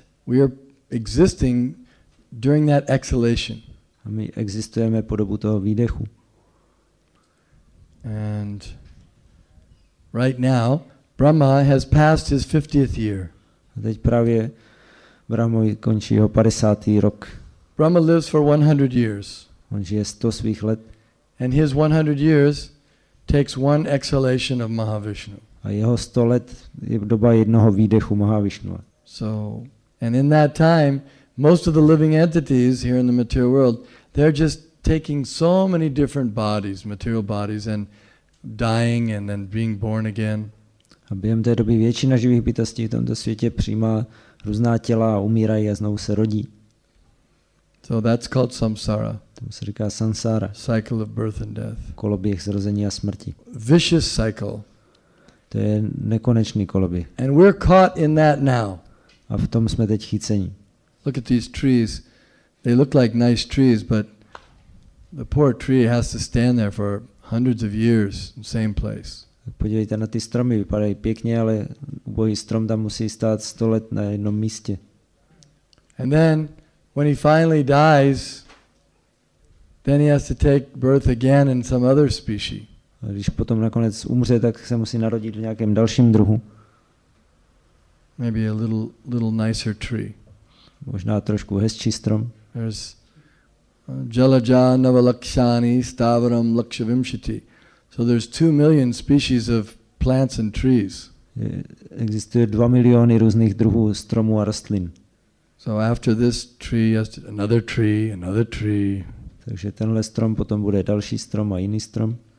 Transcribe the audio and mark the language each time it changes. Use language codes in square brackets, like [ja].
[en] We are existing during that exhalation. [cs] A my existujeme po dobu toho výdechu. [en] And right now, Brahma has passed his 50th year. [cs] A teď právě Brahmovi končí jeho 50. rok. [en] Brahma lives for 100 years. [cs] On žije 100 svých let. [en] And his 100 years takes one exhalation of Mahavishnu. [cs] A jeho 100 let je doba jednoho výdechu Mahavishnua. [en] So, and in that time, most of the living entities here in the material world, they're just taking so many different bodies, material bodies, and dying and then being born again. [cs] A během té doby většina živých bytostí v tomto světě přijímá různá těla a umírají a znovu se rodí. [en] So that's called samsara. [cs] Tomu se říká samsára. [en] Cycle of birth and death. [cs] Koloběh zrození a smrti. [en] Vicious cycle. [cs] To je nekonečný koloběh. [en] And we're caught in that now. [cs] A v tom jsme teď chyceni. [en] Look at these trees. They look like nice trees, but the poor tree has to stand there for hundreds of years in the same place. [cs] Podívejte na ty stromy, vypadají pěkně, ale ubohý strom tam musí stát 100 let na jednom místě. [en] And then when he finally dies, then he has to take birth again in some other species. [cs] A když potom nakonec umře, tak se musí narodit v nějakém dalším druhu. [en] Maybe a little nicer tree. [cs] Možná trošku hezčí strom. [en] There's [sa] Jalaja Navalakshani Stavaram Lakshavimshiti. [en] So there's 2 million species of plants and trees. [cs] Existuje 2 miliony různých druhů stromů a rostlin. [en] So after this tree, another tree, another tree. [cs] Takže tenhle strom potom bude další strom a jiný strom.